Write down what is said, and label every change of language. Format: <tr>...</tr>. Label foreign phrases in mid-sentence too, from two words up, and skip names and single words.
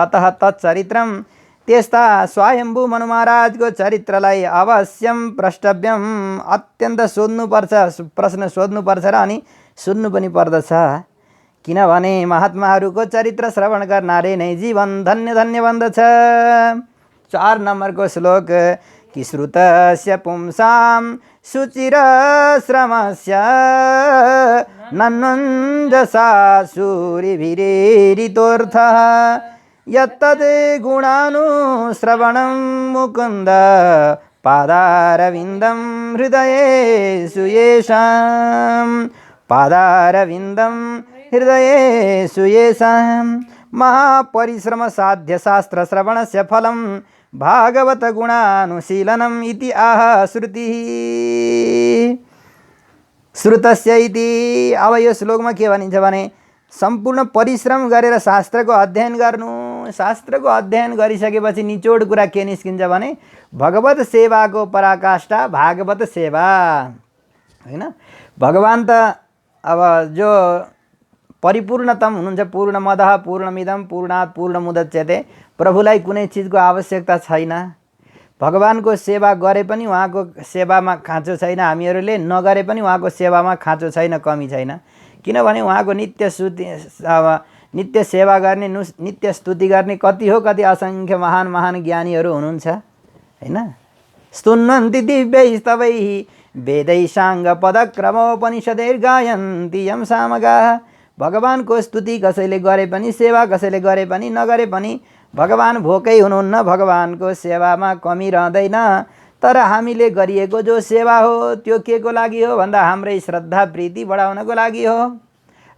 <sa>अतः तत्चरित्रम,</sa> <ne>त्यस्ता स्वयम्भू मनु महाराजको चरित्रलाई</ne> <sa>अवश्यम प्रष्टव्यम,</sa> <ne>अत्यन्त सोध्नुपर्छ, प्रश्न सोध्नुपर्छ र अनि सुन्नु पनि पर्दछ, किनभने महात्माहरूको चरित्र श्रवण गर्नाले नै जीवन धन्य धन्य बन्दछ। 4 नम्बरको श्लोक,</ne> <sa>कि श्रुतस्य पुंसां शुचिरश्रमस्य नन्वञ्जसा सूरिभिरेरितोऽर्थः, यत्तद् गुणानुश्रवणं मुकुन्द पादारविन्दं हृदयेषु येषां, पादारविन्दं हृदयेषु येषां। महापरिश्रम साध्य शास्त्र श्रवणस्य फलं भागवत गुणानुशीलनम् इति आह श्रुतिः, श्रुतस्य इति।</sa> <ne>अब यो श्लोकमा के भनिन्छ भने, सम्पूर्ण परिश्रम गरेर शास्त्रको अध्ययन गर्नु, शास्त्रको अध्ययन गरिसकेपछि निचोड कुरा के निस्किन्छ भने भगवत सेवाको पराकाष्ठा भागवत सेवा हैन। भगवान त अब जो परिपूर्णतम हुनुहुन्छ,</ne> <sa>पूर्णमदः पूर्णमिदं पूर्णात् पूर्णमुदच्यते,</sa> <ne>प्रभुलाई कुनै चिजको आवश्यकता छैन। भगवानको सेवा गरे पनि उहाँको सेवामा खाँचो छैन, हामीहरूले नगरे पनि उहाँको सेवामा खाँचो छैन, कमी छैन, किनभने उहाँको नित्य सेवा गर्ने, नित्य स्तुति गर्ने कति हो, कति असङ्ख्य महान महान ज्ञानीहरू हुनुहुन्छ हैन।</ne> <sa>स्तुन्वन्ति दिव्यैस्तवैः वेदै साङ्गपदक्रमोपनिषदैर्गायन्ति यं सामगाः।</sa> <ne>भगवानको स्तुति कसैले गरे पनि, सेवा कसैले गरे पनि, नगरे पनि भगवान भोकै हुनुहुन्न, भगवानको सेवामा कमी रहँदैन। तर हामीले गरिएको जो सेवा हो त्यो के को लागि हो भन्दा हाम्रै श्रद्धा प्रीति बढाउनको लागि हो हैन।</ne>